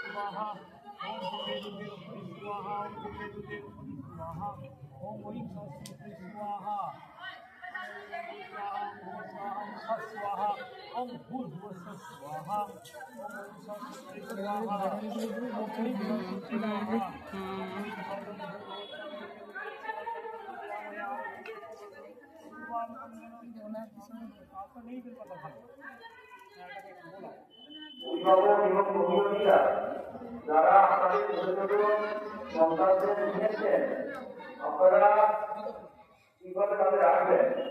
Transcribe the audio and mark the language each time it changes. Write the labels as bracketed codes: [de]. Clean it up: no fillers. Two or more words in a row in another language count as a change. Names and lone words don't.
[sa] स्वाहा ओम दुर्गे स्वाहा ओम दुर्गे स्वाहा ओम ऐं सरस्वती स्वाहा स्वाहा ओम भूर्भुवस्सुः स्वाहा ओम सरस्वती स्वाहा [bn] অভিভাবক এবং অভিভাবীরা যারা আপনাদের ছোট ছোট সন্তানদের নিয়েছেন আপনারা কিভাবে তাদের রাখবেন